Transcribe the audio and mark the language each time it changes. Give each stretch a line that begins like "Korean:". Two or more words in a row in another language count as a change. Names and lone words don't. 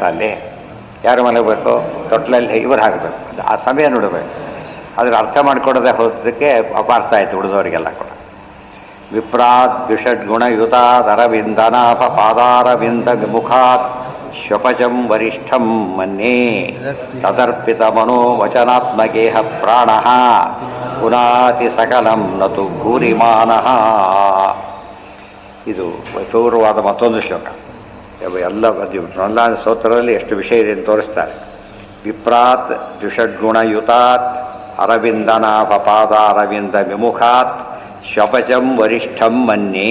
Kannada: ಅಲ್ಲಿ ಯಾರು ಮಲಗಬೇಕು? ತೊಟ್ಲಲ್ಲಿ ಇವರು ಹಾಕಬೇಕು. ಅದು ಆ ಸಮಯ ನೋಡಬೇಕು. ಅದ್ರ ಅರ್ಥ ಮಾಡಿಕೊಡೋದೇ ಹೋದಕ್ಕೆ ಅಪಾರ್ಥ ಆಯಿತು ಉಳಿದವರಿಗೆಲ್ಲ ಕೂಡ.
Sanskrit: ವಿಪ್ರಾತ್ ದ್ವಿಷಡ್ಗುಣಯುತಾತ್ ಅರವಿಂದನಾಭ ಪಾದಾರವಿಂದ ವಿಮುಖಾತ್ ಶ್ವಪಚಂ ವರಿಷ್ಠಂ ಮನ್ಯೇ ತದರ್ಪಿತ ಮನೋ ವಚನಾತ್ಮಗೇಹ ಪ್ರಾಣಃ ಪುನಾತಿ ಸಕಲಂ ನತು ಭೂರಿಮಾನಃ.
Kannada: ಇದು ಪೂರ್ವವಾದ ಮತ್ತೊಂದು ಶ್ಲೋಕ. ಎಲ್ಲ ಪ್ರಹ್ಲಾದ ಸ್ತೋತ್ರದಲ್ಲಿ ಎಷ್ಟು ವಿಷಯ ಇದೆ ಅಂತ ತೋರಿಸ್ತಾರೆ.
Sanskrit: ವಿಪ್ರಾತ್ ದ್ವಿಷಡ್ಗುಣಯುತಾತ್ ಅರವಿಂದನಾಭ ಪಾದಾರವಿಂದ ವಿಮುಖಾತ್ ಶ್ವಪಚಂ ವರಿಷ್ಠಂ ಮನ್ಯೇ.